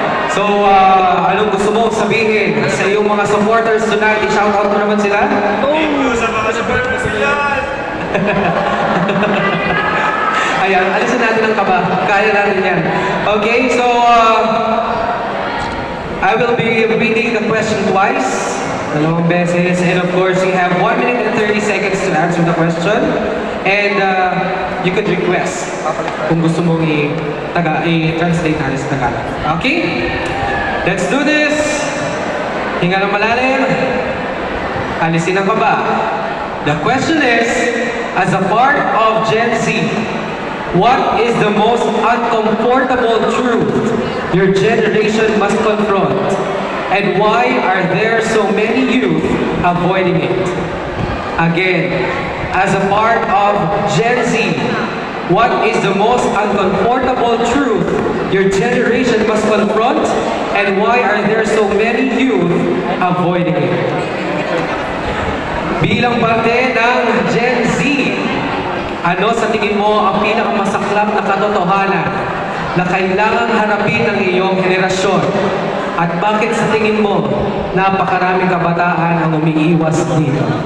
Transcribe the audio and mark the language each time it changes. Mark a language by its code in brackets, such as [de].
[tl] So, anong gusto mo sabihin sa iyong mga supporters tonight? I-shoutout mo naman sila. [en] Thank you [tl] sa mga supporters nila. Ayan, alisin natin ang kaba. Kaya natin yan. [en] Okay, so I will be reading the question twice. [tl] Dalawang beses. [en] And of course, you have 1 minute and 30 seconds to answer the question. And you could request [tl] kung gusto mong i-translate natin sa Tagalog. [en] Okay? Let's do this! [tl] Hinga ng malalim. Alisin ang kaba. [en] The question is, as a part of Gen Z, what is the most uncomfortable truth your generation must confront? And why are there so many youth avoiding it? Again, as a part of Gen Z, what is the most uncomfortable truth your generation must confront? And why are there so many youth avoiding it? [tl] Bilang parte ng Gen Z, ano sa tingin mo ang pinakamasaklap na katotohanan na kailangang harapin ng iyong henerasyon? At bakit sa tingin mo napakaraming kabataan ang umiiwas dito?